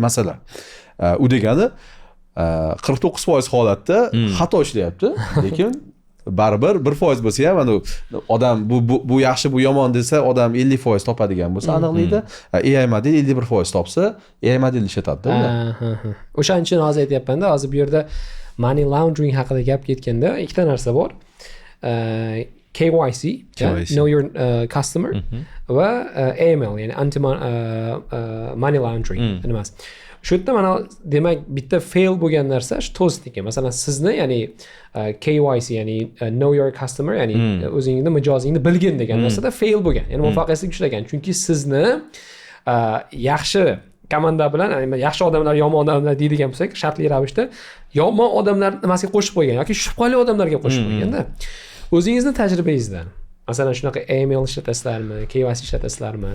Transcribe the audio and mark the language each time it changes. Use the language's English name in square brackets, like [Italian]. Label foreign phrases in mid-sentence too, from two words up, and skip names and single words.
[Uzbek] Masalan, u degani 49% holatda xato ishlayapti, lekin baribir 1% bo'lsa ham ana odam bu yaxshi, bu yomon desa, odam 50% topadigan bo'lsa aniqlikda, [English] AI model [Uzbek] 51% topsa, [English] AI model [Uzbek] ishlatadi-da. O'shaning uchun hozir aytayapman-da, hozir bu yerda [English] money laundering [Uzbek] haqida gap ketganda ikkita narsa bor. KYC, [English] know your customer [Uzbek] va AML, ya'ni [English] anti money laundering [Uzbek] nimasi. Shu yerda mana demak bitta fail bo'lgan narsa shu to'sniki. Masalan, sizni ya'ni KYC, ya'ni [English] know your customer, [Uzbek] ya'ni o'zingizning mijozingni bilgin degan narsada fail bo'lgan. Ya'ni muvaffaqiyatsizlik uchragan. Chunki sizni yaxshi komanda bilan, yaxshi odamlar, yomon odamlar deydigan bo'lsak, shartli ravishda yomon odamlar nimasiga qo'shib qo'ygan yoki shubhali odamlarga qo'shib qo'yganda, o'zingizni tajribangizdan masalan shunaqa AML ishlatasizlarmi, KYC ishlatasizlarmi?